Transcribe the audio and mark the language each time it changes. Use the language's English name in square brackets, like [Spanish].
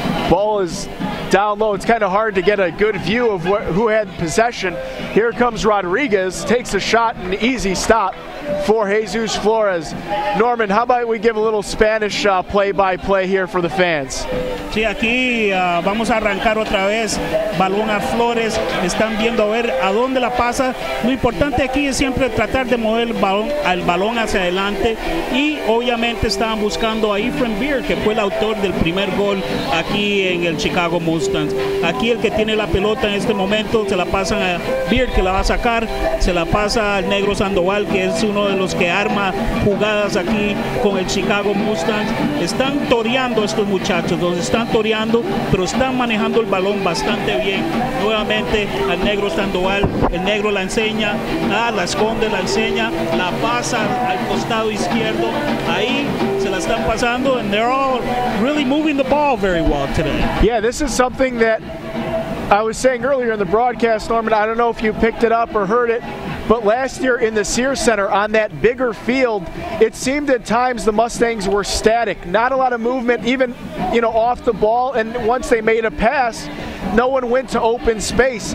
[English] Ball is down low. It's kind of hard to get a good view of who had possession. Here comes Rodriguez, takes a shot, an easy stop for Jesus Flores. Norman, how about we give a little Spanish play-by-play here for the fans? [Spanish] Sí, aquí vamos a arrancar otra vez. Balón a Flores. Están viendo a ver a dónde la pasa. Lo importante aquí es siempre tratar de mover el balón hacia adelante. Y obviamente estaban buscando a Ephraim Beer, que fue el autor del primer gol aquí en el Chicago Mustangs. Aquí el que tiene la pelota en este momento se la pasan a Beer, que la va a sacar. Se la pasa al negro Sandoval, que es uno de los que arma jugadas aquí con el Chicago Mustangs. Están toreando estos muchachos, los están toreando, pero están manejando el balón bastante bien. Nuevamente al negro Sandoval, el negro la enseña, la esconde, la enseña, la pasa al costado izquierdo, ahí se la están pasando, [English] and they're all really moving the ball very well today. Yeah, this is something that I was saying earlier in the broadcast, Norman. I don't know if you picked it up or heard it, but last year in the Sears Center on that bigger field, it seemed at times the Mustangs were static. Not a lot of movement, even off the ball, and once they made a pass, no one went to open space.